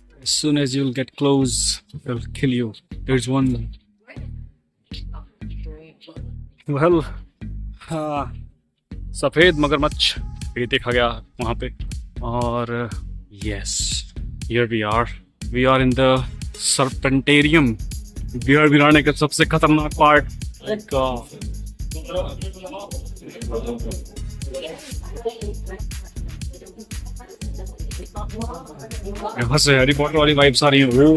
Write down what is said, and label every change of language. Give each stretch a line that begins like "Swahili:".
English: As soon as you'll get close, they'll kill you. There's one.
Hindi: Well, सफेद मगरमच्छ ये देखा गया वहाँ पे.
English: और yes, here we are. We are in the Serpentarium.
Hindi: Bihar बिराने का सबसे खतरनाक पार्ट. यहाँ से हैरी पॉटर वाली वाइब्स आ रही हैं.